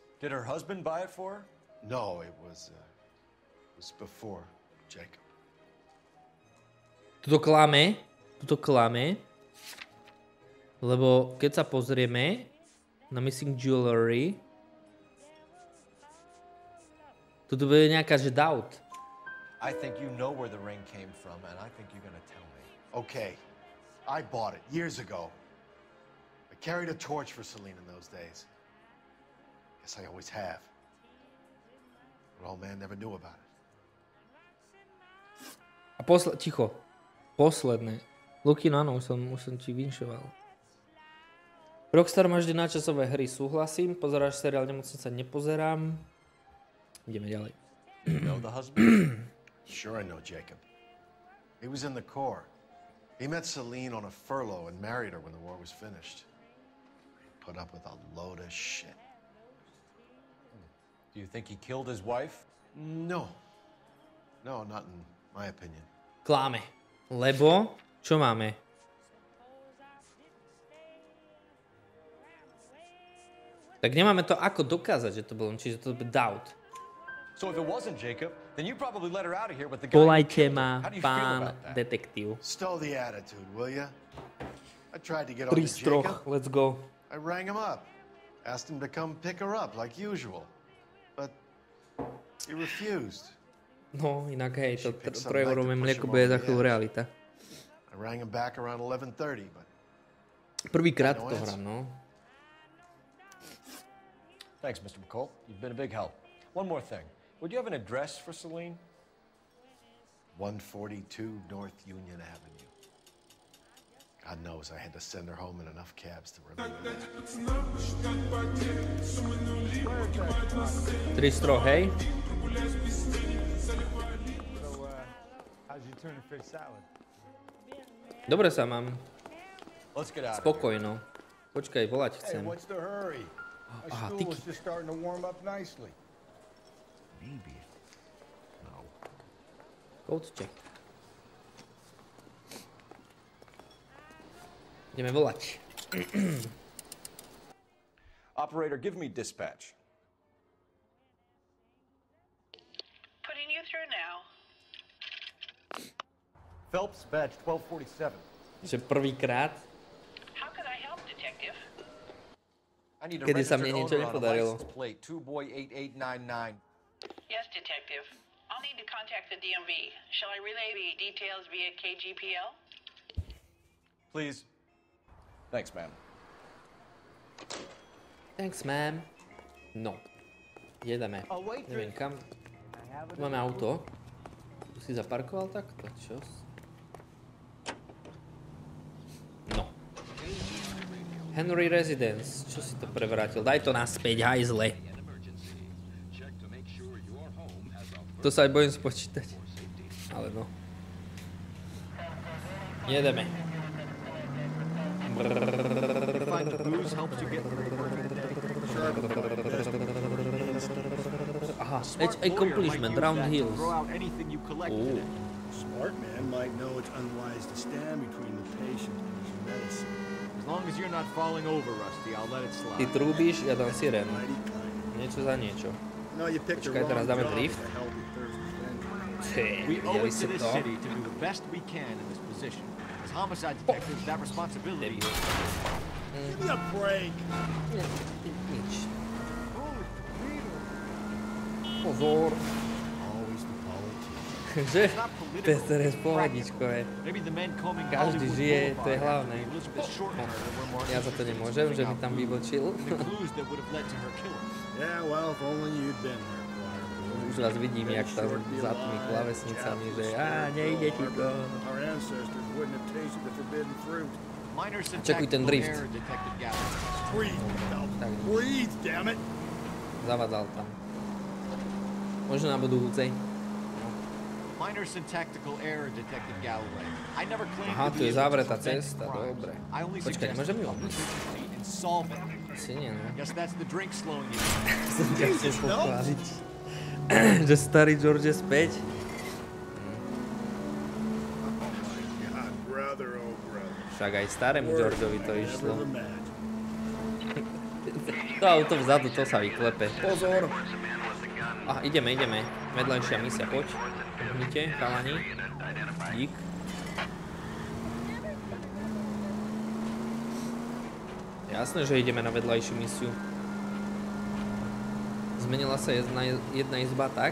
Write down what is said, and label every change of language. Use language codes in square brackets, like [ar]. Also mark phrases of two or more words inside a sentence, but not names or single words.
[en] Did her husband buy it for her? No, it was before Jacob. [sk] Tuto klame, lebo keď sa pozrieme na Missing Jewelry, tu bude nejaká, že doubt. [en] I think you know where the ring came from, and I think you're gonna tell me. Okay, I bought it years ago. I carried a torch for Celine in those days. Guess I always have. But old man never knew about it. [sk] A ticho. Posledné. Lukino, áno, už som ti vinšoval. Rockstar má vždy náčasové hry, súhlasím. Pozeráš seriál Nemocnica, nepozerám. Ideme ďalej. [en] You know the husband? Sure I know Jacob. He was in the Corps. He met Celine on a furlough and married her when the war was finished. He put up with a load of shit. Do you think he killed his wife? No. No, not in my opinion. [sk] Kláme. Lebo, čo máme? Tak nemáme to ako dokázať, že to bolo, čiže to je doubt. [en] So if it wasn't Jacob, then you probably let her out of here with the guy who [sk] Volajte [en] killed her. [sk] ma, [en] How do you feel [sk] pán [en] about that? [sk] detektív. [en] Stow the attitude, will ya? I tried to get on 3 to [sk] z 3, [en] Jacob. let's go. I rang him up. Asked him to come pick her up like usual. But he refused. [sk] No, inak hej, to [en] She picked some [sk] trojeurové [en] night to push [sk] mlieko [en] him [sk] bude [en] over [sk] za [en] the [sk] chvíľu [en] edge. [sk] realita. [en] I rang him back around 11:30, but [sk] Prvýkrát [en] No to answer. [sk] hrám, no. [en] Thanks, Mr. McCall. You've been a big help. One more thing. Would you have an address for Celine? 142 North Union Avenue. God knows I had to send her home in enough cabs to remember that. [sk] 300, hej? [en] How's your tuna fish salad? [sk] Dobre sa mám. [en] Let's get out. [sk] Spokojno. Počkaj, volať [en] Hey, [sk] chcem. [en] what's the hurry? My [sk] Aha, [en] stool [sk] tyky. [en] is just starting to warm up nicely. Maybe. No. Code check. [sk] Ideme volať. [en] Operator, give me dispatch. Putting you through now. Phelps, badge 1247. [sk] Že prvýkrát, [en] How can I help, Detective? I need a [sk] kedy sa [en] registered [sk] mne niečo [en] owner on a [sk] nepodarilo. [en] license plate 2boy8899. Yes, Detective. I'll need to contact the DMV. Shall I relay the details via KGPL? Please. Thanks, ma'am. Thanks, ma'am. No. [sk] Jedeme. Neviem kam. Tu máme auto. Tu si zaparkoval takto, čo? No. Henry Residence. Čo si to prevrátil? Daj to naspäť, hajzle. To sa aj bojím spočítať. Ale no. Jedeme. [en] Aha, edge accomplishment, round hills. Smart man might know it's unwise to stand between the patient and his medicine. As long as you're not falling over, Rusty, I'll let it slide. [sk] Ty trúbíš, ja dám sirénu. Niečo za niečo. [en] No, you picked the [sk] Počkaj, teraz [en] wrong [sk] dáme [en] job [sk] drift. [en] to help with Thursday's vengeance. We owe [sk] Videli [en] it [sk] si [en] to this [sk] to? [en] city to do the best we can in this position. As homicide detectives, that responsibility. Give me a break. [sk] Nič. Pozor. [en] Always the politician. [sk] Že? Peter je pohodičko, hej. [en] Maybe the men combing [sk] Každý [en] Hollywood [sk] žije, to je [en] Boulevard [sk] hlavné. [en] after the Elizabeth Short murder were more [sk] Ja za to nemôžem, že mi tam vybočil. [en] the clues that would have led to her killing. Yeah, well, if only you'd been there, Choir. [sk] Už vás vidím, jak tam za tými klavesnicami, že nejde ti to. [en] Our ancestors wouldn't have tasted the forbidden fruit. Minor [sk] Čekuj ten drift. [en] error, Detective Gallup. Breathe, now [sk] Tak, [en] breathe, damn it. [sk] zavadzal tam. Možno na budúcej. [en] Minor syntactical error, Detective Galloway. I never claimed [sk] Aha, [en] to [sk] tu [en] be [sk] je [en] able to [sk] zavretá [en] prevent [sk] cesta, [en] crimes. [sk] dobre. [en] I only [sk] Počkaj, [en] suggested [sk] môžem ju [en] public [sk] obísť? [en] efficiency in solving it. [sk] Asi nie, no. [en] Guess that's the drink slowing you. [sk] Som ťa chcel pochváliť. Že starý George je späť. [en] God, brother, oh brother. [sk] Však aj starému Georgeovi to išlo. [en] Never imagined. [sk] To auto vzadu, to sa vyklepe. Pozor! Aha, ideme. Vedľajšia misia, poď. Poďte, chalani. Dík. Jasné, že ideme na vedľajšiu misiu. Zmenila sa jedna izba, tak?